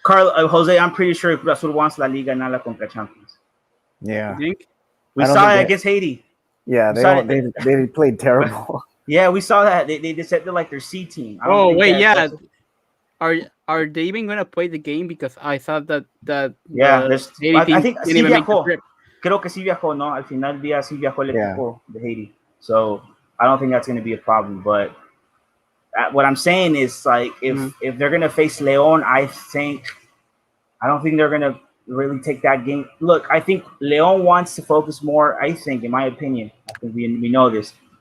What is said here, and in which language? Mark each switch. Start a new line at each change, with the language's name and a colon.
English: Jose, I'm pretty sure Cruz Azul wants La Liga, not La Conca Champions. Yeah. We saw it against Haiti. Yeah, they played terrible. Yeah, we saw that. They said they're like their C team. Are they even gonna play the game? Because I thought that I think
Spanish: sí viajó. Creo que sí viajó, no. Al final del día sí viajó el equipo de Haiti.
English: So I don't think that's gonna be a problem. But what I'm saying is, like, if they're gonna face León, I don't think they're gonna really take that game. Look, I think León wants to focus more. I think, in my opinion, I think we know this.